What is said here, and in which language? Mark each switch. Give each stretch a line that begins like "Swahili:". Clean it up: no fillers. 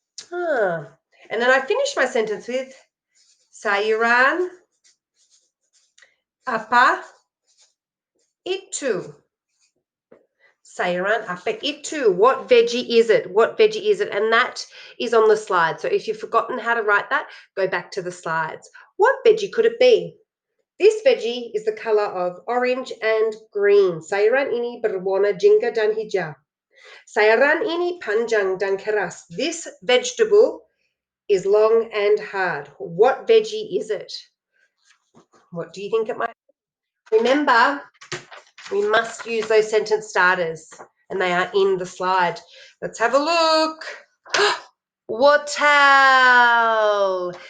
English: And then I finish my sentence with
Indonesian: sayuran apa itu. Sayuran apa itu.
English: What veggie is it? What veggie is it? And that is on the slide. So if you've forgotten how to write that, go back to the slides. What veggie could it be? This veggie is the color of orange and green.
Indonesian: Sayuran ini berwarna jingga dan hijau. Sayuran ini panjang dan keras.
English: This vegetable is long and hard. What veggie is it? What do you think it might be? Remember, we must use those sentence starters, and they are in the slide. Let's have a look. Wortel.